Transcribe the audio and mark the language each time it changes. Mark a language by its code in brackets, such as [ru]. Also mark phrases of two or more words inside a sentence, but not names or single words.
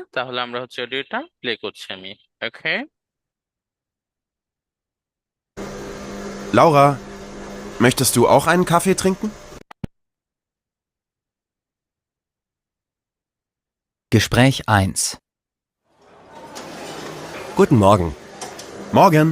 [bn] তাহলে আমরা হচ্ছে অডিওটা প্লে করছি আমি। ওকে। [de] Laura, möchtest du auch einen Kaffee trinken? Gespräch 1. Guten Morgen. Morgen.